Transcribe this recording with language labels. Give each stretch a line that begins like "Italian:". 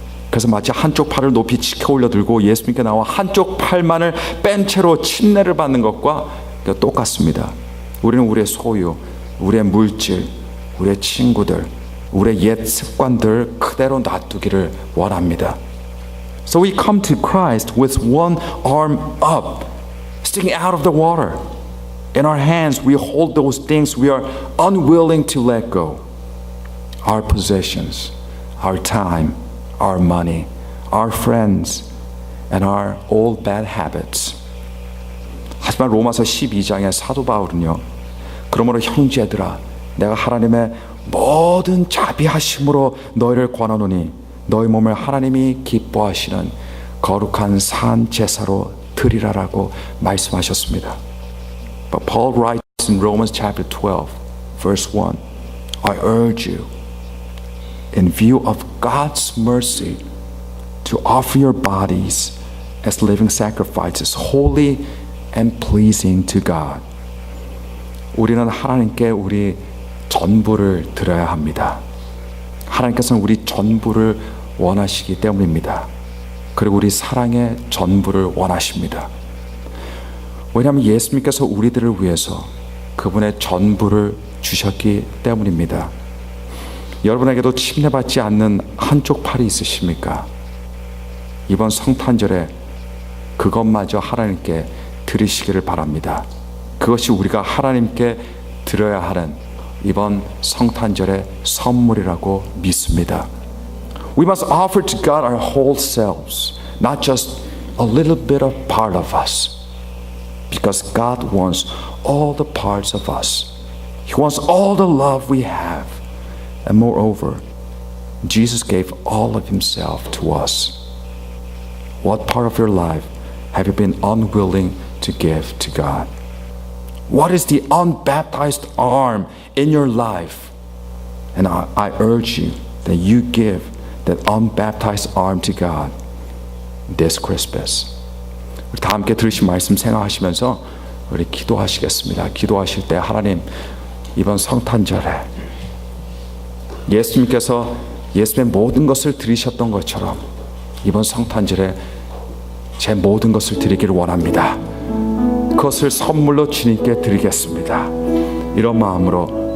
Korean: 그래서 마치 한쪽 팔을 높이 치켜 올려 들고 예수님께 나와 한쪽 팔만을 뺀 채로 침례를 받는 것과 똑같습니다. 우리는 우리의 소유, 우리의 물질, 우리의 친구들, 우리의 옛 습관들 그대로 놔두기를 원합니다.
English: So we come to Christ with one arm up, sticking out of the water. In our hands, we hold those things we are unwilling to let go. Our possessions, our time, our money, our friends, and our old bad habits.
Korean: 하지만 로마서 12장의 사도 바울은요. 그러므로 형제들아, 내가 하나님의 모든 자비하심으로 너희를 권하노니 너희 몸을 하나님이 기뻐하시는 거룩한 산 제사로 드리라라고 말씀하셨습니다.
English: But Paul writes in Romans chapter 12, verse 1, I urge you, in view of God's mercy, to offer your bodies as living sacrifices, holy and pleasing to God.
Korean: 우리는 하나님께 우리 전부를 드려야 합니다. 하나님께서는 우리 전부를 원하시기 때문입니다. 그리고 우리 사랑의 전부를 원하십니다. 왜냐하면 예수님께서 우리들을 위해서 그분의 전부를 주셨기 때문입니다. 여러분에게도 침례받지 않는 한쪽 팔이 있으십니까? 이번 성탄절에 그것마저 하나님께 드리시기를 바랍니다. 그것이 우리가 하나님께 드려야 하는 이번 성탄절의 선물이라고 믿습니다.
English: We must offer to God our whole selves, not just a little bit of part of us. Because God wants all the parts of us. He wants all the love we have. And moreover, Jesus gave all of Himself to us. What part of your life have you been unwilling to give to God? What is the unbaptized arm in your life? And I urge you that you give that unbaptized arm to God this Christmas.
Korean: 우리 다 함께 들으신 말씀 생각하시면서 우리 기도하시겠습니다. 기도하실 때 하나님 이번 성탄절에 예수님께서 예수님의 모든 것을 드리셨던 것처럼 이번 성탄절에 제 모든 것을 드리기를 원합니다. 그것을 선물로 주님께 드리겠습니다. 이런 마음으로